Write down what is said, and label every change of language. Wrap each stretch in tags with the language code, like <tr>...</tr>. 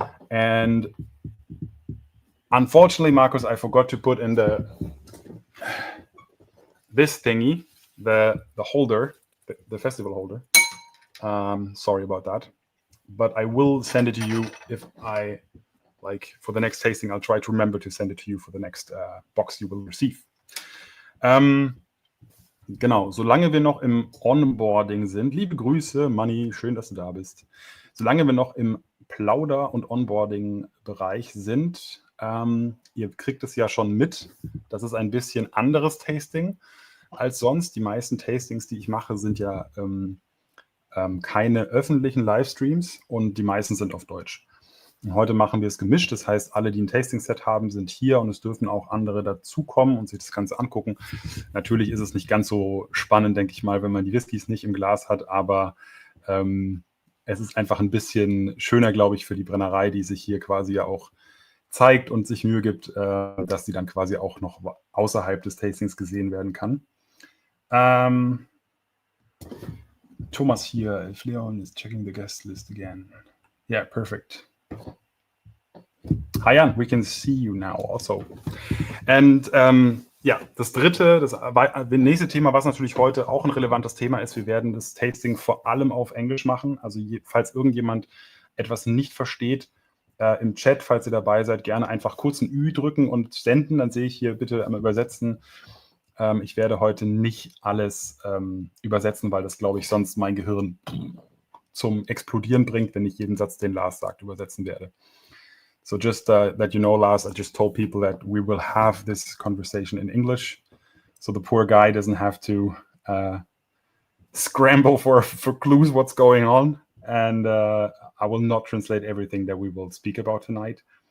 <en>And unfortunately, Marcus, I forgot to put in this thingy, the holder, the festival holder. Sorry about that. But I will send it to you if I, like, for the next tasting, I'll try to remember to send it to you for the next box you will receive.</en> <de>Genau, solange wir noch im Onboarding sind, liebe Grüße, Manni, schön, dass du da bist. Solange wir noch im Plauder- und Onboarding-Bereich sind, ihr kriegt es ja schon mit, das ist ein bisschen anderes Tasting als sonst. Die meisten Tastings, die ich mache, sind ja keine öffentlichen Livestreams und die meisten sind auf Deutsch. Und heute machen wir es gemischt, das heißt, alle, die ein Tasting-Set haben, sind hier und es dürfen auch andere dazukommen und sich das Ganze angucken. Natürlich ist es nicht ganz so spannend, denke ich mal, wenn man die Whiskys nicht im Glas hat, aber es ist einfach ein bisschen schöner, glaube ich, für die Brennerei, die sich hier quasi ja auch zeigt und sich Mühe gibt, dass die dann quasi auch noch außerhalb des Tastings gesehen werden kann.</de> <en>Thomas hier, if Leon is checking the guest list again. Yeah, perfect. Hi Jan, we can see you now also.</en> <de>And ja, das nächste Thema, was natürlich heute auch ein relevantes Thema ist, wir werden das Tasting vor allem auf Englisch machen. Also falls irgendjemand etwas nicht versteht, im Chat, falls ihr dabei seid, gerne einfach kurz ein Ü drücken und senden. Dann sehe ich hier bitte einmal übersetzen. Ich werde heute nicht alles übersetzen, weil das, glaube ich, sonst mein Gehirn zum Explodieren bringt, wenn ich jeden Satz, den Lars sagt, übersetzen werde.</de> <en>So just that you know, Lars, I just told people that we will have this conversation in English. So the poor guy doesn't have to scramble for clues what's going on. And I will not translate everything that we will speak about tonight.</en>